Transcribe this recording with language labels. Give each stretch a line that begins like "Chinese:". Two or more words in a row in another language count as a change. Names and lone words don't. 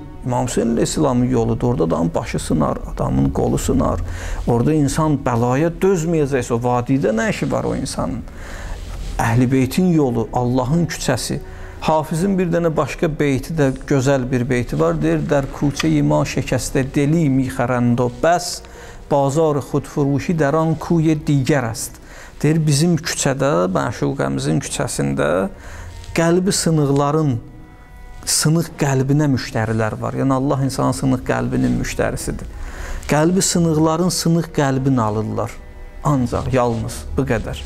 Azerbaijani: İmam Hüseyn İslamın yoludur. Orada adamın başı sınar, adamın qolu sınar. Orada insan bəlaya dözməyəcəksə, o vadidə nə işi var o insanın? Əhl-i Beytin yolu, Allahın küçəsi. Hafizin bir dənə başqa beyti də gözəl bir beyti var. Deyir,
Persian: در کوچه ما شکسته دلی میخرند و بس بازار خودفروشی در آن کوی دیگر است.
Azerbaijani: Deyir, bizim küçədə, məşuqəmizin küçəsində qəlbi sınıqların sınıq qəlbinə müştərilər var. Yəni Allah insanın sınıq qəlbinin müştərisidir. Qəlbi sınıqların sınıq qəlbini alırlar. Ancaq, yalnız bu qədər.